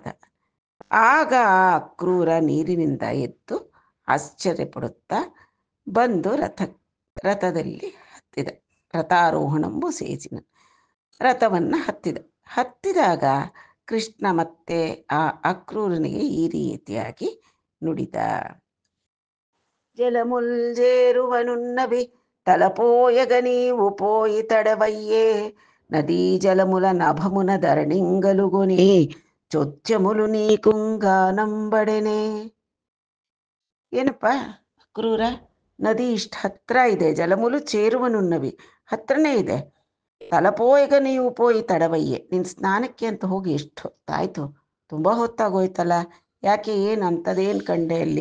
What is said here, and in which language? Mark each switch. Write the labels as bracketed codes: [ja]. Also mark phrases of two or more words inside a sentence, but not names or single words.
[kn] ಆಗ ಕ್ರೂರ ನೀರಿನಿಂದ ಎದ್ದು ಆಶ್ಚರ್ಯಪಡುತ್ತಾ ಬಂದು ರಥದಲ್ಲಿ ಹತ್ತಿದ. [te] రథారోహణంబు సేసిన, [kn] ರಥವನ್ನು ಹತ್ತಿದಾಗ ಕೃಷ್ಣ ಮತ್ತೆ ಆ ಅಕ್ರೂರನಿಗೆ ಈ ರೀತಿಯಾಗಿ ನುಡಿದ. [te] జలముల్జేరువనున్నవి తలపోయగ నీవు పోయి తడవయ్యే నదీ జలముల నభమున ధరణింగలుగుని చొచ్చములు నీకుంగానంబడెనె. [kn] ಏನಪ್ಪ ಕ್ರೂರ, ನದಿ ಇಷ್ಟು ಹತ್ರ ಇದೆ, [te] జలములు చేరువనున్నవి [kn] ಹತ್ರನೇ ಇದೆ. [te] తలపోయగ నీవు పోయి తడవయ్యె, [kn] ನಿನ್ನ ಸ್ನಾನಕ್ಕೆ ಅಂತ ಹೋಗಿ ಎಷ್ಟು ಹೊತ್ತಾಯ್ತು, ತುಂಬ ಹೊತ್ತಾಗೋಯ್ತಲ್ಲ, ಯಾಕೆ, ಏನು ಅಂಥದ್ದೇನು ಕಂಡೆ ಅಲ್ಲಿ?